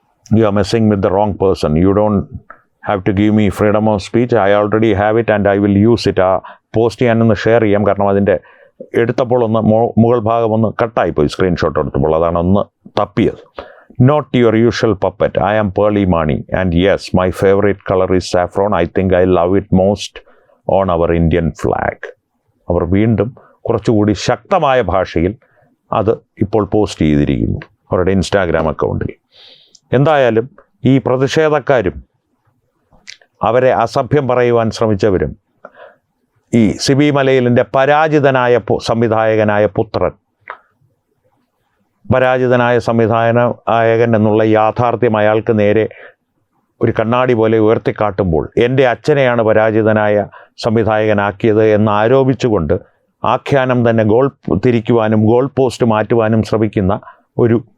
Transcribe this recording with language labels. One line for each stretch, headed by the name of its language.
English: You are messing with the wrong person. You don't have to give me freedom of speech. I already have it and I will use it.
Malayalam: ആ post ഞാനൊന്ന് share ചെയ്യാം. കാരണം അതിൻ്റെ എടുത്തപ്പോൾ ഒന്ന് മുകൾ ഭാഗം ഒന്ന് കട്ടായിപ്പോയി, സ്ക്രീൻഷോട്ട് എടുത്തപ്പോൾ അതാണ് ഒന്ന് തപ്പിയത്.
English: Not your usual puppet. I am Pearly Mani, and yes, my favorite color is saffron. I think I love it most on our Indian flag.
Malayalam: അവർ വീണ്ടും കുറച്ചുകൂടി ശക്തമായ ഭാഷയിൽ അത് ഇപ്പോൾ പോസ്റ്റ് ചെയ്തിരിക്കുന്നു അവരുടെ ഇൻസ്റ്റാഗ്രാം അക്കൗണ്ടിൽ. എന്തായാലും ഈ പ്രതിഷേധക്കാരും അവരെ അസഭ്യം പറയുവാൻ ശ്രമിച്ചവരും ഈ സിബി മലയിലിൻ്റെ പരാജിതനായ സംവിധായകനായ പുത്രൻ, പരാജിതനായ സംവിധായകൻ എന്നുള്ള യാഥാർത്ഥ്യം അയാൾക്ക് നേരെ ഒരു കണ്ണാടി പോലെ ഉയർത്തിക്കാട്ടുമ്പോൾ എൻ്റെ അച്ഛനെയാണ് പരാജിതനായ സംവിധായകനാക്കിയത് എന്ന് ആരോപിച്ചുകൊണ്ട് ആഖ്യാനം തന്നെ ഗോൾ തിരിക്കുവാനും ഗോൾ പോസ്റ്റ് മാറ്റുവാനും ശ്രമിക്കുന്ന ഒരു